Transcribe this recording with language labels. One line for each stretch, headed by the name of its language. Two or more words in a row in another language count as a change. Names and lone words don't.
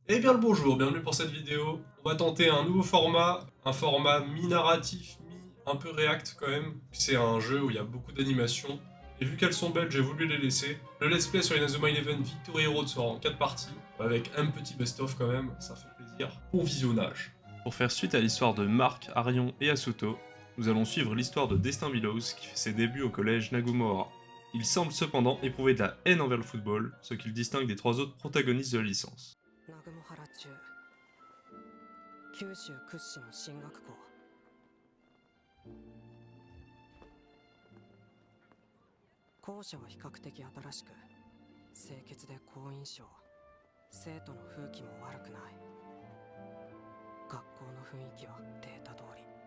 French: Eh bien le bonjour, bienvenue pour cette vidéo. On va tenter un nouveau format, un format mi-narratif, mi-un peu react quand même. C'est un jeu où il y a beaucoup d'animations. Et vu qu'elles sont belles, j'ai voulu les laisser. Le
English: let's play
French: sur Inazuma Eleven Victory Road sera en 4 parties, avec un petit best-of quand même, ça fait plaisir. Bon visionnage. Pour faire suite à l'histoire de Mark, Arion et Asuto, nous allons suivre l'histoire de Destin Willows qui fait ses débuts au collège Nagumohara. Il semble cependant éprouver de la haine envers le football, ce qui le distingue des 3 autres protagonistes de la licence.
Japanese: 南雲原中九州屈指の進学校校舎は比較的新しく清潔で好印象生徒の風紀も悪くない学校の雰囲気はデータ通り